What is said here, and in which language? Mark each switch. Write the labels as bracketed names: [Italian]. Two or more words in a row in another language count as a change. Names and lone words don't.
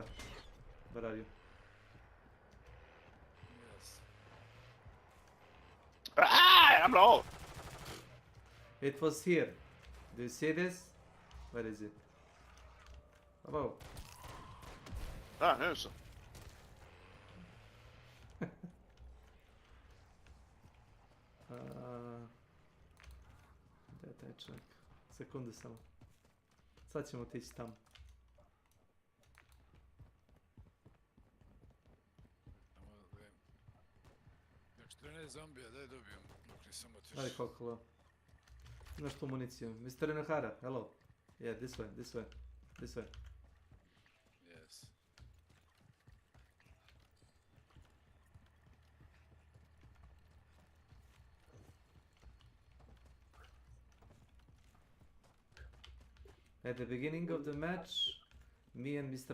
[English] Where are you? Yes. Ah, I'm low. It was here. Do you see this? Where is it? Hello. Ah, here's some. [Croatian] Gdje je taj čovjek? Sekunde samo. Sad ćemo otići tamo. Samo da vidim. Još 13 zombija, daj dobijem. Dok nisam otišao. Ajde koliko. Imaš tu municiju. [English] Mr. Inohara, hello. Yeah, this way. Yes. At the beginning of the match, me and Mr.